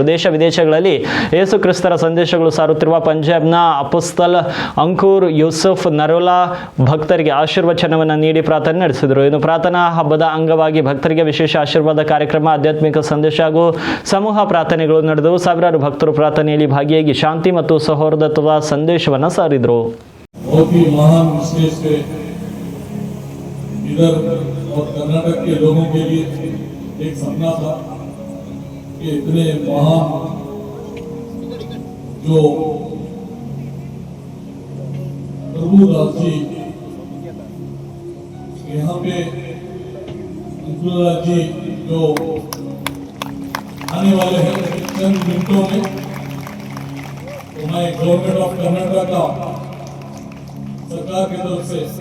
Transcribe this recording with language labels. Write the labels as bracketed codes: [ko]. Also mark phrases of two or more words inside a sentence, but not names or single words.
[kn] ದೇಶ ವಿದೇಶಗಳಲ್ಲಿ ಯೇಸು ಕ್ರಿಸ್ತರ ಸಂದೇಶಗಳು ಸಾರುತ್ತಿರುವ ಪಂಜಾಬ್ನ ಅಪೊಸ್ತಲ್ ಅಂಕುರ್ ಯೂಸುಫ್ ನರೋಲಾ ಭಕ್ತರಿಗೆ ಆಶೀರ್ವಚನವನ್ನು ನೀಡಿ ಪ್ರಾರ್ಥನೆ ನಡೆಸಿದರು. ಇನ್ನು ಪ್ರಾರ್ಥನಾ ಹಬ್ಬದ ಅಂಗವಾಗಿ ಭಕ್ತರಿಗೆ ವಿಶೇಷ ಆಶೀರ್ವಾದ ಕಾರ್ಯಕ್ರಮ, ಆಧ್ಯಾತ್ಮಿಕ ಸಂದೇಶ ಹಾಗೂ ಸಮೂಹ ಪ್ರಾರ್ಥನೆಗಳು ನಡೆದವು. ಸಾವಿರಾರು ಭಕ್ತರು ಪ್ರಾರ್ಥನೆಯಲ್ಲಿ ಭಾಗಿಯಾಗಿ ಶಾಂತಿ ಮತ್ತು ಸೌಹಾರ್ದತೆಯ ಸಂದೇಶವನ್ನು ಸಾರಿದರು. [hi] बहुत ही महान स्टेज पे इधर और कर्नाटक के लोगों के लिए एक सपना था कि इतने महान जो प्रभुदास जी यहाँ पे अंकुरदास जी जो आने वाले हैं चंद मिनटों में, तो मैं गवर्नमेंट ऑफ कर्नाटक का सरकार की तरफ से